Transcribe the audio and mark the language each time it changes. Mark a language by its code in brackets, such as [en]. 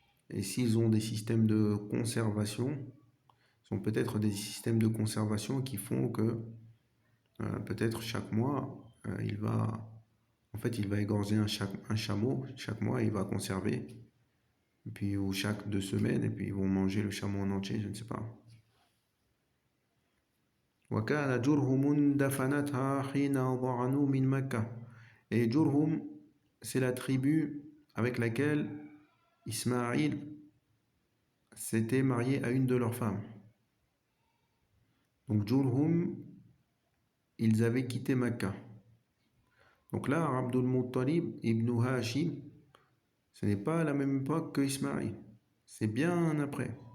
[fr] Et s'ils ont des systèmes de conservation, sont peut-être des systèmes de conservation qui font que peut-être chaque mois, il va égorger un chameau chaque mois, il va conserver, et puis, ou chaque 2 semaines, et puis ils vont manger le chameau en entier, je ne sais pas. [ar] وكان جرهم دفنتها حين ضعنوا من مكة. [fr] Et Jurhum, c'est la tribu avec laquelle Ismaïl s'était marié à une de leurs femmes. Donc Jurhum, ils avaient quitté Mecca. Donc là, Abdul Muttalib ibn Hashim, ce n'est pas à la même époque que Ismaïl, c'est bien après.